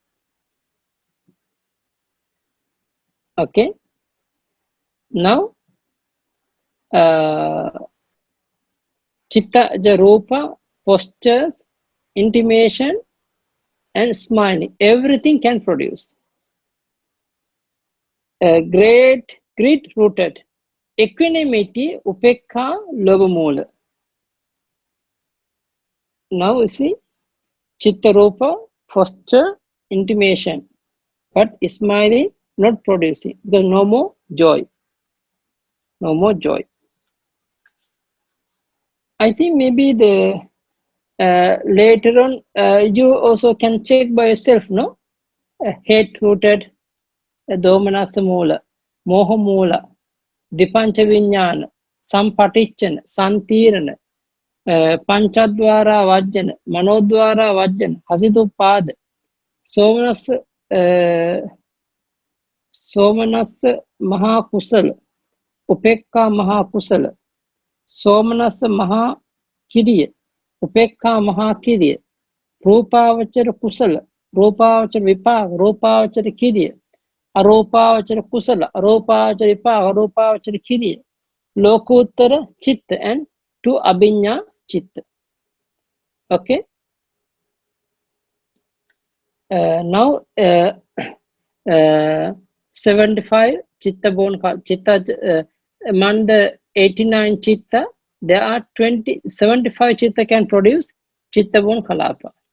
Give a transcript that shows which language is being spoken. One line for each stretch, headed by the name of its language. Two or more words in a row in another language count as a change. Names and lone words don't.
English: Okay, now
Pali: Chitta Jarupa,
English: postures, intimation, and smiling, everything can produce. Great rooted equanimity,
Pali: upekha, lobamula.
English: Now you see
Pali: Chitta Rupa,
English: posture, intimation, but smiling, not producing. There's no more joy. No more joy. I think maybe later on you also can check by yourself, no?
Pali: Hate-rooted domanasa mula, moha mula, dipancha vinyana, sampaticchana, santirana, panchadwara vajjana, manodwara vajjana, hasitupada, somanasa mahakusala, upekka mahakusala, somanasa mahakiriya, upekka mahakiriya, rupavachara kusala, rupavachara vipaka, rupavachara kiriya, arupavachara kusala, arupavachara vipaka, arupavachara kiriya, lokuttara chitta,
English: and to
Pali: abhinya chitta.
English: Okay. Now 75 chitta born chitta among the 89 chitta, there are 75 chitta can produce chitta born kalapa.